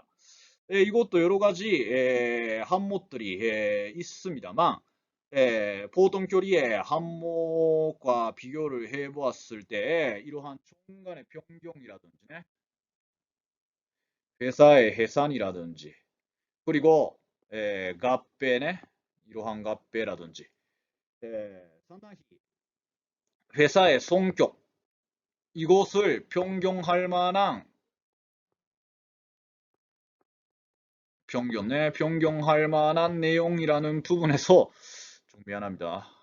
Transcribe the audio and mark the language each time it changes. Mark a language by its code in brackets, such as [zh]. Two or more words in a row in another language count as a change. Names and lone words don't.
[ko] 이것도 여러 가지 항목들이 있습니다만 보통결의의 항목과 비교를 해보았을 때 이러한 중간의 변경이라든지 회사의 해산이라든지 그리고 合併 이러한 合併라든지 상당히 회사의 성격 이것을 변경할 만한 변경할 만한 내용이라는 부분에서 좀 미안합니다.